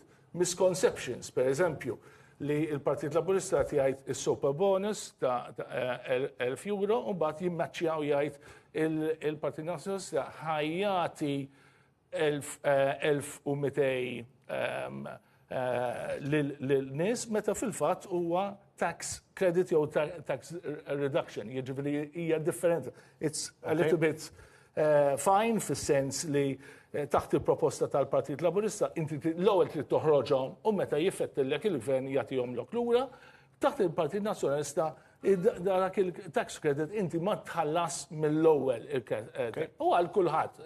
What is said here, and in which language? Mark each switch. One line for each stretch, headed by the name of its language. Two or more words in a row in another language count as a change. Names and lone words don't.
Maltese: Misconceptions, per eżempju, li il-Partit Laburista jgħid is-
English: super bonus
Maltese: ta' 1,000 euro u mbagħad jimmaċċja u jgħid il-Partit Nazzjonalista ħajjati 1,200 lil-nies meta fil-fatt huwa
English: tax credit
Maltese: jew
English: tax reduction,
Maltese: jiġifieri hija differenti.
English: It's a little bit fine
Maltese: fis-sens li taħt il-proposta tal-Partit Laburista inti l-ewwel trid toħroġhom u meta jiffettillek il-gvern jagħtihom lok lura, taħt il-Partit Nazzjonalista dak il-
English: tax credit
Maltese: inti ma tħallas mill-ewwel u għal kulħadd.